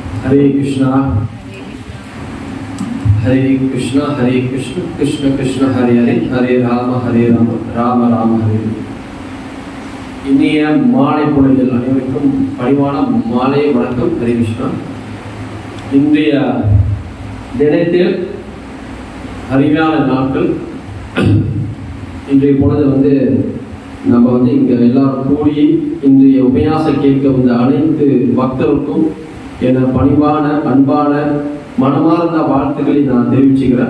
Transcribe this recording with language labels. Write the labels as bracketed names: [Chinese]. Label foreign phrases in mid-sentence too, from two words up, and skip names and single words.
[Sanskrit] हरे कृष्णा हरे कृष्ण कृष्ण कृष्ण हरे हरे हरे राम राम राम हरे [Tamil] இனிய மாலை பொழுதில் அனைவருக்கும் பணிவான மாலை வணக்கம். ஹரே கிருஷ்ணா. இன்றைய தினத்தில் அருமையான நாட்கள். இன்றைய பொழுது நம்ம இங்கே எல்லாரும் கூடி இன்றைய உபன்யாசம் கேட்க வந்த அனைத்து பக்தருக்கும் என பணிவான அன்பான மனமார்ந்த வாழ்த்துக்களை நான் தெரிவிச்சுக்கிறேன்.